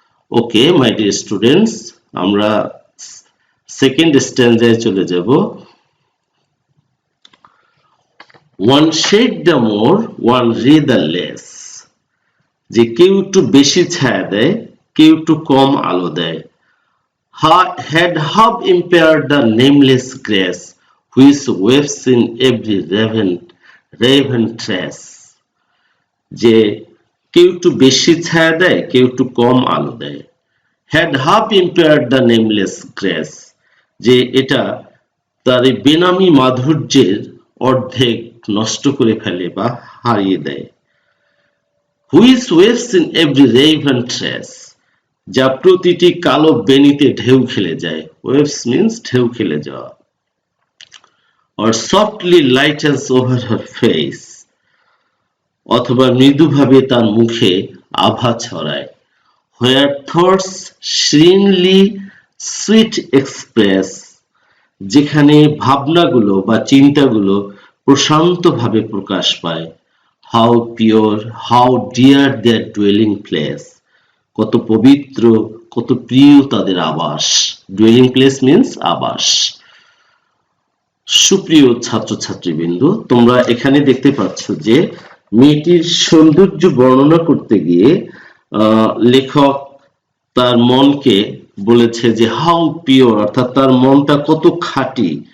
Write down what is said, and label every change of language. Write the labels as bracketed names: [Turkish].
[English] okay my dear students, [Bangla] আমরা second স্ট্যান্ডায় চলে যাব। [English] One shade the more, one ray the less. [Bangla] যে কেউ একটু বেশি ছায়া দেয়, কেউ একটু কম আলো দেয়। [English] Had half impaired the nameless grace which waves in every raven trace। [Bangla] যে কেউ একটু বেশি ছায়া দেয়, কেউ একটু কম আলো দেয়। [English] Had half impaired the nameless grace, [Bangla] যে এটা তার এই বেনামি মাধুর্যের অর্ধেক নষ্ট করে ফেলে বা হারিয়ে দেয়। [English] Which waves in every raven trace, [Bangla] যা প্রতিটি কালো বেনিতে ঢেউ খেলে যায়। ওয়েভস মিন্স ঢেউ খেলে যাওয়া। [English] or softly lightens over her face, [Bangla] অথবা মৃদুভাবে তার মুখে আভা ছড়ায়। [English] where thoughts serenely sweet express, [Bangla] যেখানে ভাবনাগুলো বা চিন্তাগুলো প্রশান্তভাবে প্রকাশ পায়। [English] how pure, how dear their dwelling place, [Bangla] কত পবিত্র, কত প্রিয় তাদের আবাস। ডুয়েলিং প্লেস মিন্স আবাস। সুপ্রিয় ছাত্রছাত্রীবৃন্দ, তোমরা এখানে দেখতে পাচ্ছ যে মেয়েটির সৌন্দর্য বর্ণনা করতে গিয়ে লেখক তার মনকে বলেছে যে হাউ পিওর, অর্থাৎ তার মনটা কত খাঁটি।